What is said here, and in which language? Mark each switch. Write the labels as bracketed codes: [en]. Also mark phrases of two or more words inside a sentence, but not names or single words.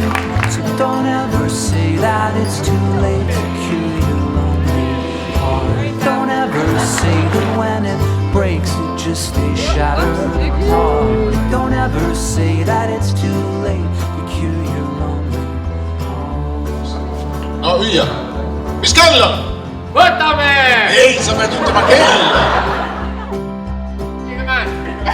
[en] So don't ever say that it's too late to cure your lonely heart. Don't ever say that when it breaks it just stays shattered apart. Don't ever say that it's too late to cure your lonely heart. [et] No hüüa, mis kell on? Võtame! Ei, sa pead ütlema kell!